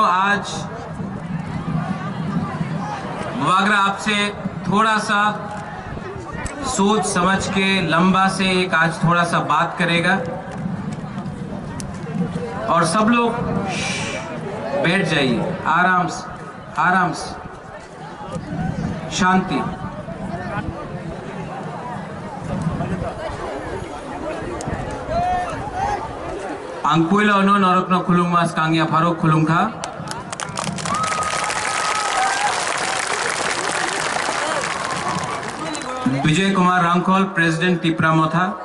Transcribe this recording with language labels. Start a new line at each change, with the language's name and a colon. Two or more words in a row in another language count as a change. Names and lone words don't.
Hindi: आज हुआग्रा आपसे थोड़ा सा सोच समझ के लंबा से एक आज थोड़ा सा बात करेगा और सब लोग बैठ जाइए आराम से, आराम से, शांति।
Kok Borok: Angpuila ono norokno khulung mas kangya Farok khulung kha. Vijay Kumar Rangkol, President Tipra Motha.